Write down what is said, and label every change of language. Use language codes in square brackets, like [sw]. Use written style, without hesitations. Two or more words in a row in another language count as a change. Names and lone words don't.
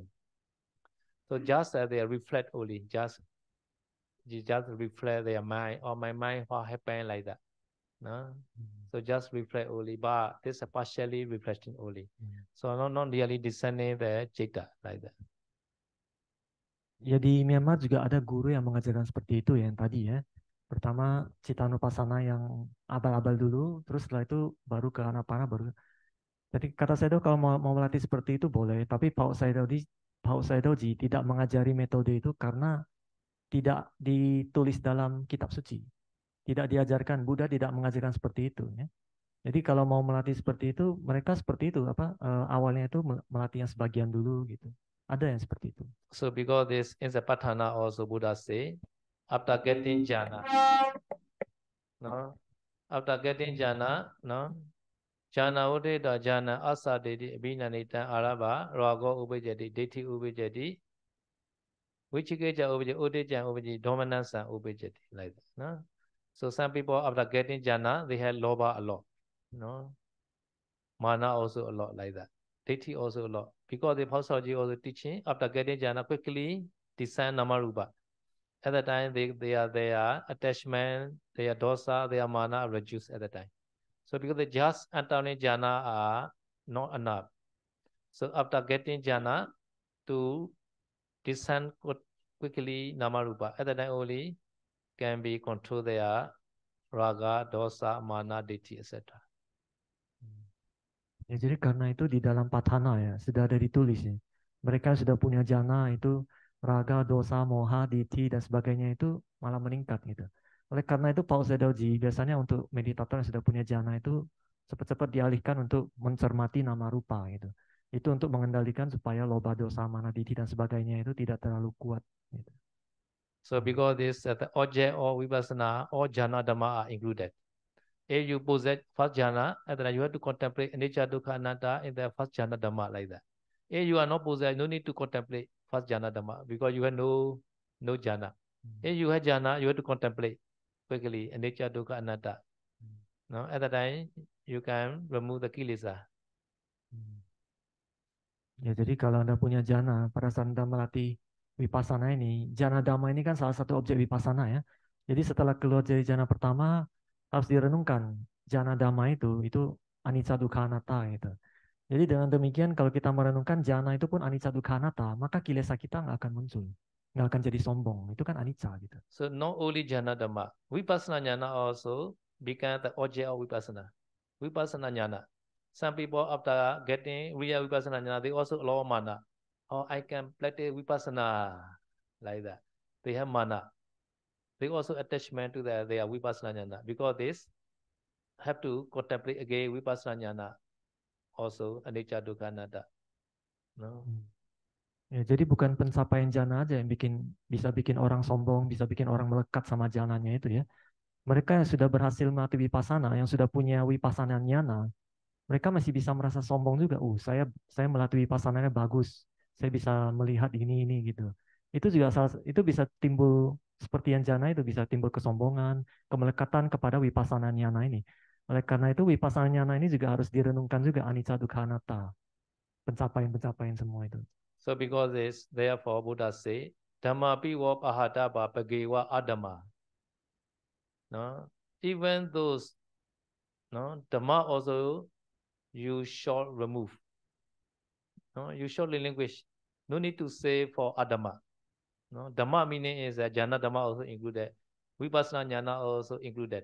[en] So just they reflect only, just reflect their mind or my mind what happened like that. No? So just reflect only, but this is partially reflecting only. So not really discerning the citta like that. [id] Ya di Myanmar juga ada guru yang mengajarkan seperti itu ya, yang tadi ya. Pertama Cittanupassana yang abal-abal dulu, terus setelah itu baru ke Anapana, baru. Jadi kata saya tuh kalau mau melatih seperti itu boleh, tapi Pak Saidoji tidak mengajari metode itu karena tidak ditulis dalam kitab suci. Tidak diajarkan, Buddha tidak mengajarkan seperti itu ya. Jadi kalau mau melatih seperti itu, mereka seperti itu awalnya itu melatih yang sebagian dulu gitu. Ada yang seperti itu. [en] So because this in the Patthana also Buddha say, after getting jhana, no, after getting jhana, no, [pi] jhana udeta jhana asa dedi abhinanita araba rago ubejati deti ubejati vichikeja ubejati udejan ubejati dominansa ubejati [en] like that, no. So some people after getting jhana they have loba a lot, no, mana also a lot like that. Deti also a lot because the Pausology also teaching after getting jhana quickly discern namarupa. At the time their attachment, their dosa, their mana are reduced at the time. So because the just entering jhana are not enough. So after getting jhana to discern quickly namarupa, at the time only can be control their raga, dosa, mana, ditthi, etc. [id] Ya, jadi karena itu di dalam Patthana ya, sudah ada ditulis ya. Mereka sudah punya jana itu, raga, dosa, moha, ditthi, dan sebagainya itu malah meningkat gitu. Oleh karena itu Paul Sedoji biasanya untuk meditator yang sudah punya jana itu cepat-cepat dialihkan untuk mencermati nama rupa gitu. Itu untuk mengendalikan supaya loba, dosa, mana, ditthi, dan sebagainya itu tidak terlalu kuat gitu. [en] So because this the object or vipassana or jhana dhamma are included. If you possess first jhana, then you have to contemplate anicca, dukkha, anatta in the first jhana dhamma like that. If you are not possessed, no need to contemplate first jhana dhamma because you have no jhana. If you have jhana, you have to contemplate quickly anicca, dukkha, anatta. No, at that time you can remove the kilesa. [id] Ya, jadi kalau Anda punya jana, pada saat Anda melatih vipassana ini, jana dhamma ini kan salah satu objek vipassana ya. Jadi setelah keluar dari jana pertama, harus direnungkan jana dhamma itu anicca dukkha anatta gitu. Jadi dengan demikian kalau kita merenungkan jana itu pun anicca dukkha anatta, maka kilesa kita nggak akan muncul, nggak akan jadi sombong. Itu kan anicca gitu. [en] So not only jhana dhamma, vipassana jnana also become the object of vipassana. Vipassana jnana. Some people after getting real vipassana jnana, they also allow mana. Oh, I can practice vipassana like that. They have mana. They also attachment to their vipassana jnana because this have to contemplate again vipassana jnana also anicca dukkha anatta. No. [id] Ya, jadi bukan pencapaian jana aja yang bisa bikin orang sombong, bisa bikin orang melekat sama jananya itu ya. Mereka yang sudah berhasil melatih vipassana, yang sudah punya vipassana nyana, mereka masih bisa merasa sombong juga. Saya melatih vipassananya bagus. Saya bisa melihat ini gitu. Itu juga itu bisa timbul seperti yang jana itu bisa timbul kesombongan, kemelekatan kepada vipassana nyana ini. Oleh karena itu vipassana nyana ini juga harus direnungkan juga anicca dukkha anatta. Pencapaian-pencapaian semua itu. [en] So because this, therefore Buddha say, [pi] Dhamma piwa pahata ba pagewa adama. [en] No, even those, no, Dhamma also you should remove. No, you should relinquish. No need to say for adama. No, Dhamma meaning is that jhana Dhamma also included. Vipassana jhana also included.